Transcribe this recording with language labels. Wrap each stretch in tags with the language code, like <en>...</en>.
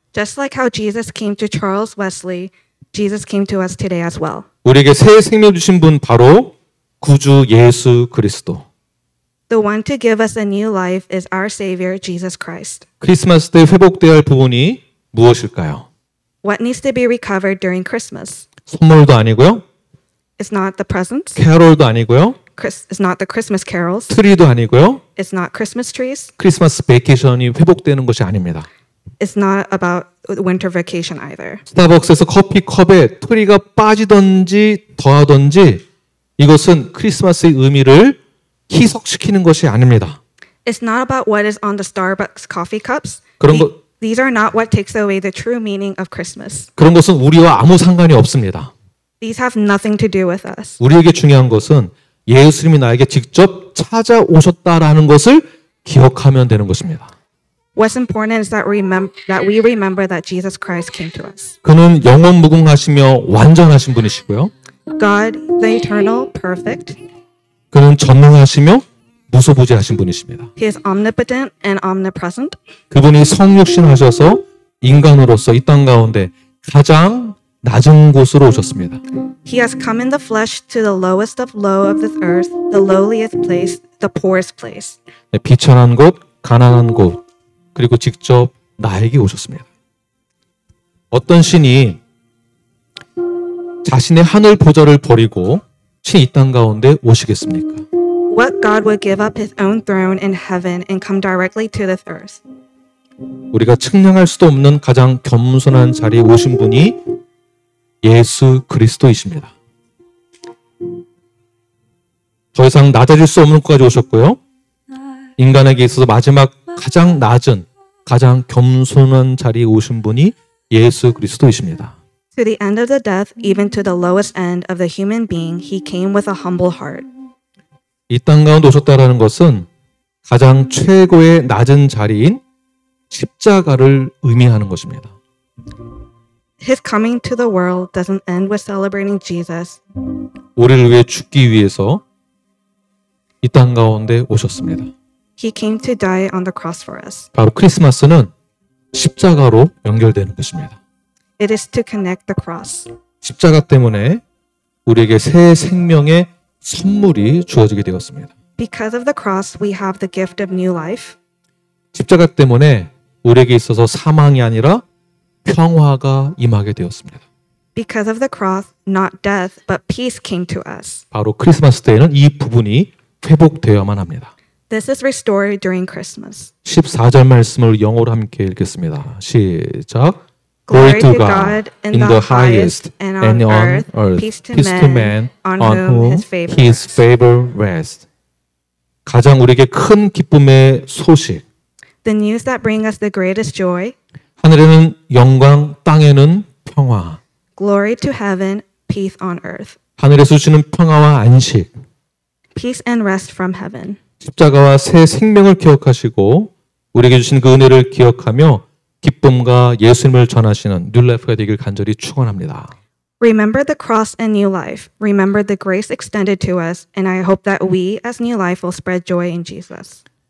<en>Just like how Jesus came to Charles Wesley, Jesus came to us today as well.</en> <ko>우리에게 새 생명 주신 분 바로 구주 예수 그리스도.</ko> <en>The one to give us a new life is our Savior, Jesus Christ.</en> <ko>크리스마스 때 회복되어야 할 부분이 무엇일까요?</ko> <en>What needs to be recovered during Christmas?</en> <ko>선물도 아니고요.</ko> <en>It's not the presents.</en> <ko>캐롤도 아니고요.</ko> <en>It's not the Christmas carols.</en> <ko>트리도 아니고요.</ko> <en>It's not Christmas trees.</en> <ko>크리스마스 베이케이션이 회복되는 것이 아닙니다.</ko> <en>It's not about winter vacation either.</en> <ko>스타벅스에서 커피 컵에 트리가 빠지든지 더하든지 이것은 크리스마스의 의미를 희석시키는 것이 아닙니다.</ko> <en>It's not about what is on the Starbucks coffee cups.</en> <ko>그런 것</ko> <en>These are not what takes away the true meaning of Christmas.</en> <ko>그런 것은 우리와 아무 상관이 없습니다.</ko> <en>These have nothing to do with us.</en> <ko>우리에게 중요한 것은 예수님이 나에게 직접 찾아오셨다라는 것을 기억하면 되는 것입니다.</ko> <en>What's important is that we remember that Jesus Christ came to us.</en> <ko>그는 영원 무궁하시며 완전하신 분이시고요.</ko> <en>God, the eternal, perfect.</en> <ko>그는 전능하시며 무소부재하신 분이십니다.</ko> <en>He is omnipotent and omnipresent.</en> <ko>그분이 성육신하셔서 인간으로서 이 땅 가운데 가장 낮은 곳으로 오셨습니다.</ko> <en>He has come in the flesh to the lowest of low of this earth, the lowliest place, the poorest place.</en> <ko>네, 비천한 곳, 가난한 곳, 그리고 직접 나에게 오셨습니다. 어떤 신이 자신의 하늘 보좌를 버리고 이 땅 가운데 오시겠습니까?</ko> <en>What God would give up his own throne in heaven and come directly to this earth?</en> <ko>우리가 측량할 수도 없는 가장 겸손한 자리에 오신 분이 예수 그리스도이십니다. 더 이상 낮아질 수 없는 곳까지 오셨고요. 인간에게 있어서 마지막 가장 낮은, 가장 겸손한 자리에 오신 분이 예수 그리스도이십니다.</ko> <en>To the end of the death, even to the lowest end of the human being, he came with a humble heart.</en> <ko>이 땅 가운데 오셨다라는 것은 가장 최고의 낮은 자리인 십자가를 의미하는 것입니다.</ko> <en>His coming to the world doesn't end with celebrating Jesus.</en> <ko>우리를 위해 죽기 위해서 이 땅 가운데 오셨습니다.</ko> <en>He came to die on the cross for us.</en> <ko>바로 크리스마스는 십자가로 연결되는 것입니다.</ko> <en>It is to connect the cross.</en> <ko>십자가 때문에 우리에게 새 생명의 선물이 주어지게 되었습니다.</ko> <en>Because of the cross, we have the gift of new life.</en> <ko>십자가 때문에 우리에게 있어서 사망이 아니라 평화가 임하게 되었습니다.</ko> <en>Because of the cross, not death, but peace came to us.</en> <ko>바로 크리스마스 때에는 이 부분이 회복되어야만 합니다.</ko> <en>This is restored during Christmas.</en> <ko>14절 말씀을 영어로 함께 읽겠습니다. 시작.</ko> <en>Glory to God in the highest and on earth peace to men on whom his favor rests.</en> <ko>가장 우리에게 큰 기쁨의 소식.</ko> <en>The news that bring us the greatest joy.</en> <ko>하늘에는 영광, 땅에는 평화.</ko> <en>Glory to heaven, peace on earth.</en> <ko>하늘에서 주시는 평화와 안식.</ko> <en>Peace and rest from heaven.</en> <ko>십자가와 새 생명을 기억하시고 우리에게 주신 그 은혜를 기억하며 기쁨과 예수님을 전하시는 뉴라이프가 되길 간절히 축원합니다.</ko> <en>Remember the cross and new life. Remember the grace extended to us, and I hope that we as new life will spread joy in Jesus.</en>